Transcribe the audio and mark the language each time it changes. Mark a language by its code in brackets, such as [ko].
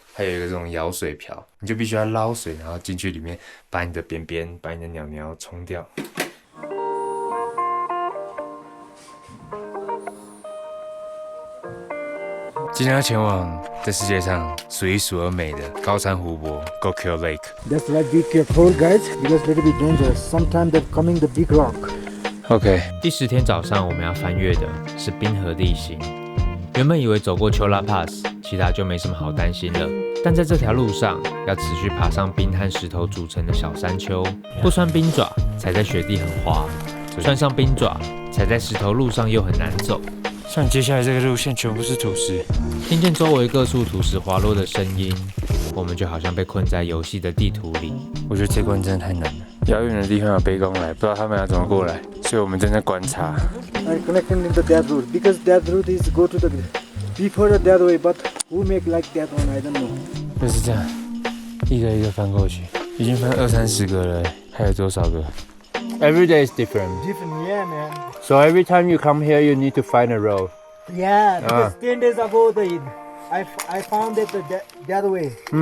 [zh] 还有一个这种舀水瓢，你就必须要捞水，然后进去里面把你的便便、把你的鸟鸟冲掉。今天要前往这世界上数一数二美的高山湖泊 Gokyo Lake。 [en] Just like be careful, guys, because it will be dangerous. Sometimes they're coming the big rock. OK， [zh] 第10天早上我们要翻越的是冰河地形。原本以为走过 Chola Pass， 其他就没什么好担心了。但在这条路上，要持续爬上冰和石头组成的小山丘，不穿冰爪，踩在雪地很滑；穿上冰爪，踩在石头路上又很难走。像接下来这个路线全部是土石，听见周围各处土石滑落的声音，我们就好像被困在游戏的地图里。我觉得这关真的太难了。遥远的地方有背公来，不知道他们要怎么过来，所以我们正在观察。 [en] And connecting in the death route, because death route is go to the before the death way, but who make like that one? I don't know. [zh] 就是这样，一个一个翻过去，已经翻20-30个了，还有多少个 ？ [en] Every day is different. Different, yeah, man. So every time you come here, you need to find a road. Yeah, because 10 days ago, I found it the other way.